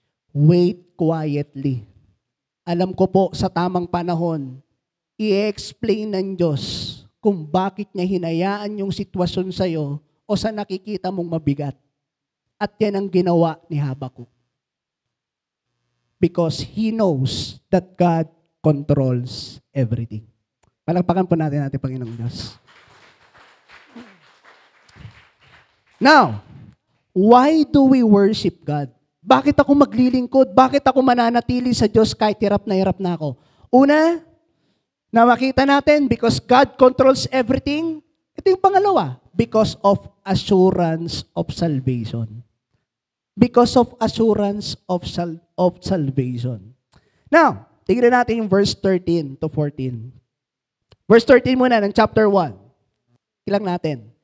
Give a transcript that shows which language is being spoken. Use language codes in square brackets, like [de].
[en] Wait quietly. [tl] Alam ko po sa tamang panahon, i-explain ng Diyos kung bakit niya hinayaan yung sitwasyon sa'yo o sa nakikita mong mabigat. At yan ang ginawa ni Habakuk. [en] Because he knows that God controls everything. [tl] Palagpakan po natin Panginoong Diyos. [en] Now, why do we worship God? [tl] Bakit ako maglilingkod? Bakit ako mananatili sa Diyos kahit hirap na ako? Una, na makita natin, [en] because God controls everything. [tl] Ito yung pangalawa, [en] because of assurance of salvation. Because of assurance of salvation. [tl] Now, tingnan natin yung verse 13 to 14. Verse 13 muna ng chapter 1. Ilang natin.